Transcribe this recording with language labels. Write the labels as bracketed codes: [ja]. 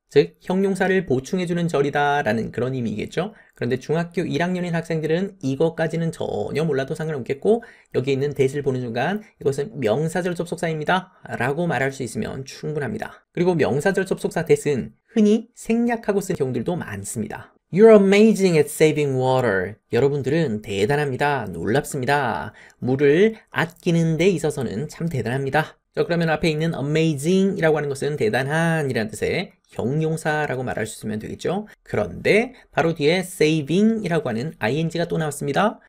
[ko] 즉 형용사를 보충해주는 절이다 라는 그런 의미겠죠. 그런데 중학교 1학년인 학생들은 이것까지는 전혀 몰라도 상관없겠고 여기 있는 that을 보는 순간 이것은 명사절 접속사입니다 라고 말할 수 있으면 충분합니다. 그리고 명사절 접속사 that은 흔히 생략하고 쓰는 경우들도 많습니다. [en] You're amazing at saving water. [ko] 여러분들은 대단합니다. 놀랍습니다. 물을 아끼는 데 있어서는 참 대단합니다. 자, 그러면 앞에 있는 amazing 이라고 하는 것은 대단한 이라는 뜻의 형용사라고 말할 수 있으면 되겠죠. 그런데 바로 뒤에 saving 이라고 하는 ing가 또 나왔습니다.